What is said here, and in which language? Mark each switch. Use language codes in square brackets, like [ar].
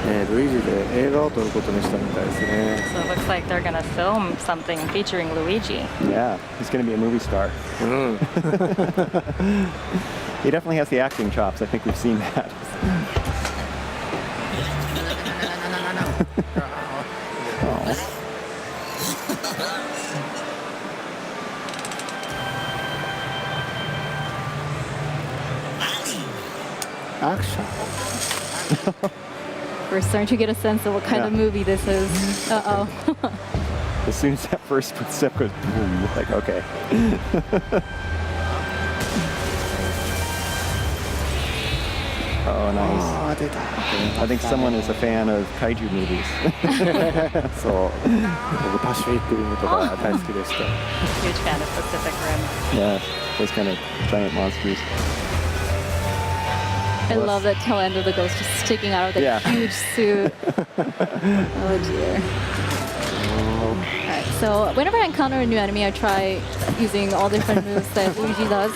[ja] ルイージで映画を撮ることにしたみたいですね。 [en] So it looks like they're gonna film something featuring Luigi. Yeah, he's going to be a movie star. うん He definitely has the acting chops. I think we've seen that. Oh. [ja] アクション [en] We're starting to get a sense of what kind of Yeah. movie this is. Uh-oh. As soon as that first footstep goes boom, like, okay. Oh, nice. [ja] ああ出た [en] I think someone is a fan of kaiju movies. [ja] そう僕パシフィックリムとか大好きでした [en] Huge fan of Pacific Rim. Yeah, those kind of giant monsters. I love that tail end of the ghost just sticking out of the Yeah. huge suit. Oh dear. Alright, so whenever I encounter a new enemy, I try using all different moves that Luigi does.